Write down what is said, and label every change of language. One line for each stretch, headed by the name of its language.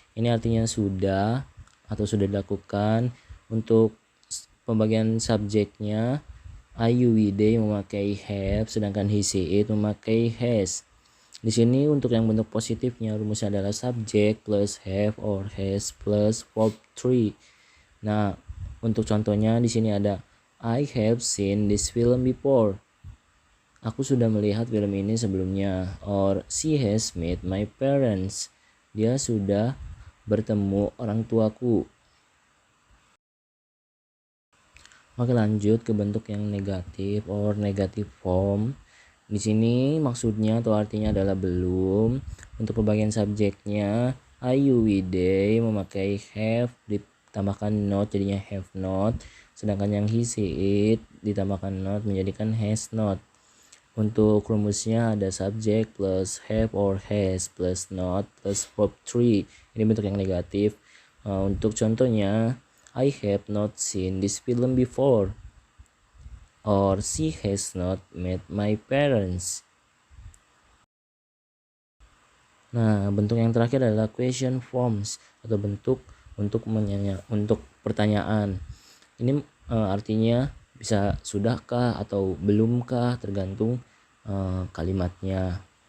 Indonesian: Ini artinya sudah atau sudah dilakukan. Untuk pembagian subjeknya I, you, we, they memakai have, sedangkan he, she, it memakai has. Di sini untuk yang bentuk positifnya rumusnya adalah
English: subject plus have or has plus verb 3.
Indonesian: Nah, untuk contohnya di sini ada
English: I have seen this film before.
Indonesian: Aku sudah melihat film ini sebelumnya.
English: Or she has met my parents.
Indonesian: Dia sudah bertemu orang tuaku. Oke, lanjut ke bentuk yang negatif
English: or negative form.
Indonesian: Di sini maksudnya atau artinya adalah belum. Untuk pembagian subjeknya I, you, we, they memakai have ditambahkan not jadinya have not. Sedangkan yang he, she, it ditambahkan not menjadikan has not. Untuk rumusnya ada
English: subject plus have or has plus not plus verb 3.
Indonesian: Ini bentuk yang negatif. Untuk contohnya
English: I have not seen this film before, or she has not met my parents.
Indonesian: Nah, bentuk yang terakhir adalah
English: question forms
Indonesian: atau bentuk untuk pertanyaan. Ini artinya bisa sudahkah atau belumkah, tergantung kalimatnya.